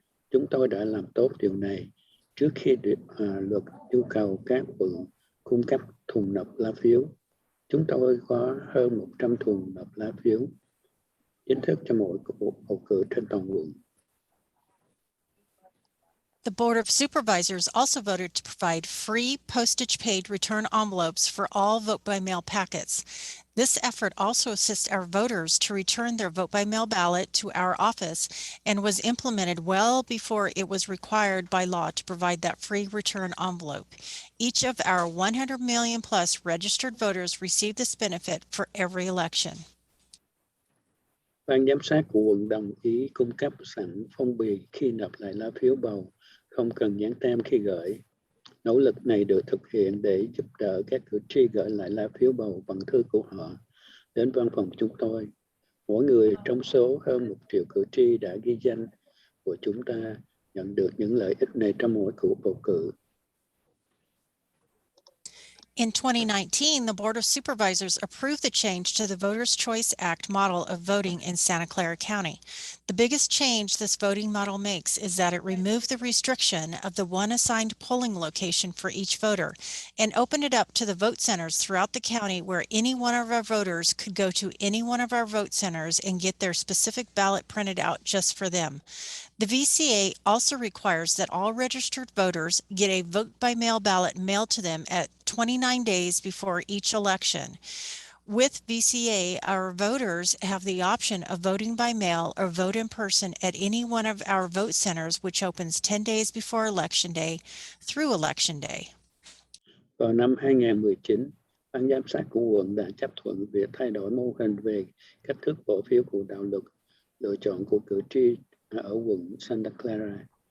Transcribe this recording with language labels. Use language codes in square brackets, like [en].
[vi] Chúng tôi đã làm tốt điều này trước khi luật yêu cầu các quận cung cấp thùng nộp lá phiếu. Chúng tôi có hơn 100 thùng nộp lá phiếu chính thức cho mỗi cuộc bầu cử trên toàn quận. [en] The Board of Supervisors also voted to provide free postage-paid return envelopes for all vote-by-mail packets. This effort also assists our voters to return their vote-by-mail ballot to our office and was implemented well before it was required by law to provide that free return envelope. Each of our 100 million plus registered voters received this benefit for every election. [vi] Ban giám sát của quận đồng ý cung cấp sẵn phong bì khi nộp lại lá phiếu bầu, không cần dán tem khi gửi. Nỗ lực này được thực hiện để giúp đỡ các cử tri gửi lại lá phiếu bầu bằng thư của họ đến văn phòng chúng tôi. Mỗi người trong số hơn 1 triệu cử tri đã ghi danh của chúng ta nhận được những lợi ích này trong mỗi cuộc bầu cử. [en] In 2019, the Board of Supervisors approved the change to the Voters' Choice Act model of voting in Santa Clara County. The biggest change this voting model makes is that it removed the restriction of the one assigned polling location for each voter and opened it up to the vote centers throughout the county where any one of our voters could go to any one of our vote centers and get their specific ballot printed out just for them. The VCA also requires that all registered voters get a vote-by-mail ballot mailed to them at 29 days before each election. With VCA, our voters have the option of voting by mail or vote in person at any one of our vote centers, which opens 10 days before Election Day through Election Day. [vi] Vào năm 2019, ban giám sát của quận đã chấp thuận việc thay đổi mô hình về cách thức bỏ phiếu của đạo luật lựa chọn của cử tri ở quận Santa Clara.